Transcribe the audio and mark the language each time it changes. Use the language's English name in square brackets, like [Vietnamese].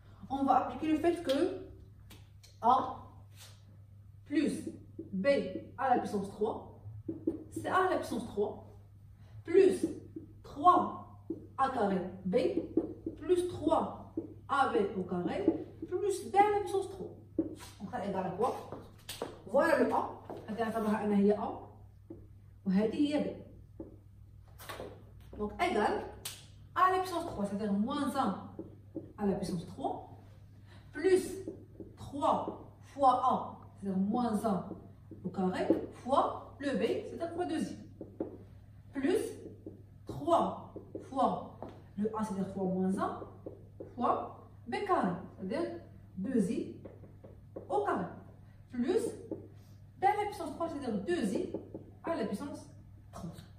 [French] On va appliquer le fait que A plus B à la puissance 3, c'est A à la puissance 3, plus 3 A carré B, plus 3 AB au carré, plus B à la puissance 3. Donc ça égale à quoi? Voilà le A. [Arabic] هتعتبرها أنا هي A وهذه هي B. [French] Donc égale A à la puissance 3, c'est-à-dire moins 1 à la puissance 3, plus 3 fois A, c'est-à-dire moins 1 au carré, fois le B, c'est-à-dire fois 2i, plus 3 fois le A, c'est-à-dire fois moins 1, fois B carré, c'est-à-dire 2i au carré, plus B à la puissance 3, c'est-à-dire 2i à la puissance 3.